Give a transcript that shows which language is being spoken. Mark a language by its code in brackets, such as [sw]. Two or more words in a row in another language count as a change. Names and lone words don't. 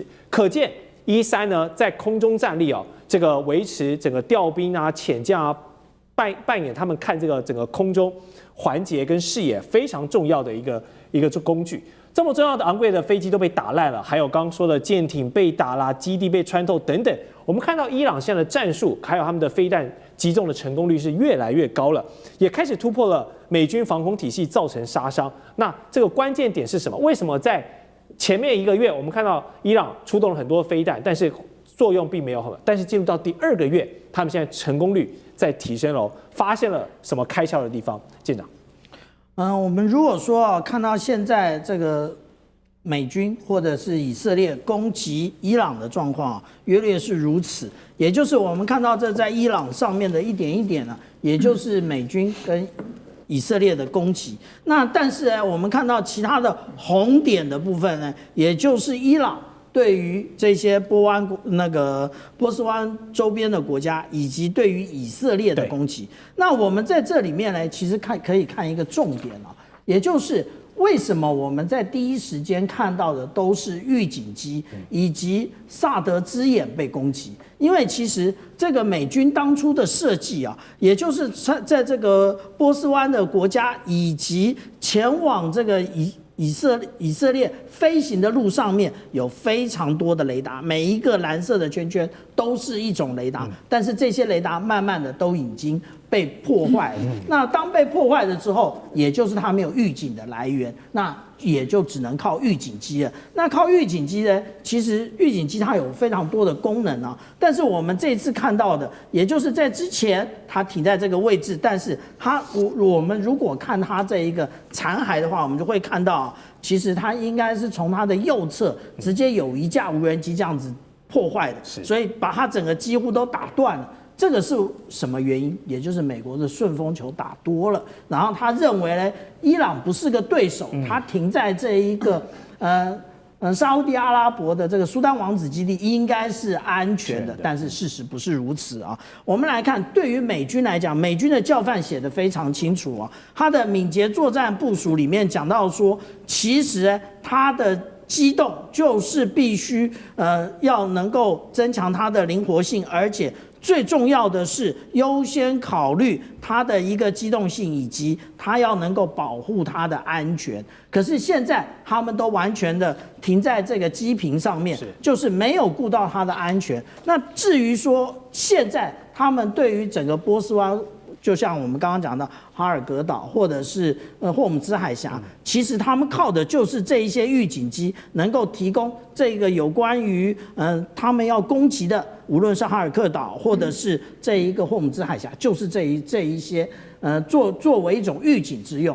[zh] 可見 E3呢在空中戰力哦，這個維持整個調兵啊、潛降啊，扮演他們看這個整個空中環節跟視野非常重要的一個工具。這麼重要的昂貴的飛機都被打爛了，還有剛剛說的艦艇被打啦，基地被穿透等等。我們看到伊朗現在的戰術，還有他們的飛彈擊中的成功率是越來越高了，也開始突破了美軍防空體系，造成殺傷。那這個關鍵點是什麼？為什麼在前面1個月我們看到伊朗出動了很多飛彈，但是作用並沒有很好，但是進入到第2個月，他們現在成功率在提升了，發現了什麼開竅的地方？艦長。我們如果說看到現在這個美軍或者是以色列攻擊伊朗的狀況，約略是如此，也就是我們看到這在伊朗上面的一點一點呢，也就是美軍跟以色列的攻擊。那但是呢，我們看到其他的紅點的部分呢，也就是伊朗對於這些波斯灣周邊的國家，以及對於以色列的攻擊。那我們在這裡面呢，其實可以看一個重點啊，也就是為什麼我們在第一時間看到的都是預警機以及薩德之眼被攻擊？因為其實這個美軍當初的設計啊，也就是在這個波斯灣的國家以及前往這個以色列飛行的路上面有非常多的雷達，每一個藍色的圈圈都是一種雷達，但是這些雷達慢慢的都已經被破壞。那當被破壞了之後，也就是它沒有預警的來源，那也就只能靠預警機了。那靠預警機呢？其實預警機它有非常多的功能啊。但是我们這一次看到的，也就是在之前它停在這個位置，但是我們如果看它這一個殘骸的話，我們就會看到，其實它應該是從它的右側直接有一架無人機這樣子破壞的，所以把它整個幾乎都打斷了。這個是什麼原因？也就是美國的順風球打多了，然後他認為呢，伊朗不是個對手，他停在這一個沙烏地阿拉伯的這個蘇丹王子基地應該是安全的，但是事實不是如此啊。我們來看，對於美軍來講，美軍的教範寫得非常清楚啊，他的敏捷作戰部署裡面講到說，其實他的機動就是必須要能夠增強它的靈活性，而且最重要的是優先考慮它的一個機動性，以及它要能夠保護它的安全。可是現在他們都完全的停在這個機坪上面，就是沒有顧到它的安全。那至於說現在他們對於整個波斯灣，就像我們剛剛講的哈爾格島或者是霍姆茲海峽，其實他們靠的就是這一些預警機，能夠提供這個有關於他們要攻擊的，無論是哈爾克島或者是這一個霍姆茲海峽，就是這一些作為一種預警之用。